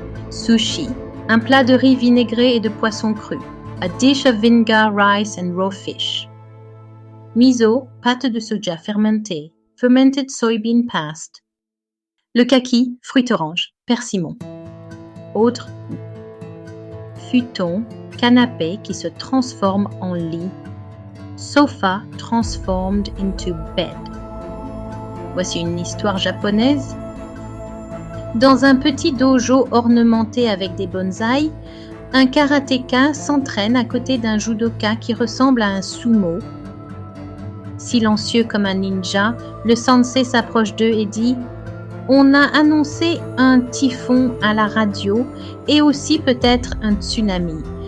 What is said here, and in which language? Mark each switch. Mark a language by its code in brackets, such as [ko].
[fr] Sushi, un plat de riz vinaigré et de poisson cru, [en] a dish of vinegar, rice and raw fish. [fr] Miso, pâte de soja fermentée, [en] fermented soybean paste. [fr] Le kaki, fruit orange, persimmon. Autre, futon, canapé qui se transforme en lit. [en] Sofa transformed into bed. [fr] Voici une histoire japonaise. Dans un petit dojo ornementé avec des bonsaïs, un karatéka s'entraîne à côté d'un judoka qui ressemble à un sumo. Silencieux comme un ninja, le sensei s'approche d'eux et dit « On a annoncé un typhon à la radio et aussi peut-être un tsunami.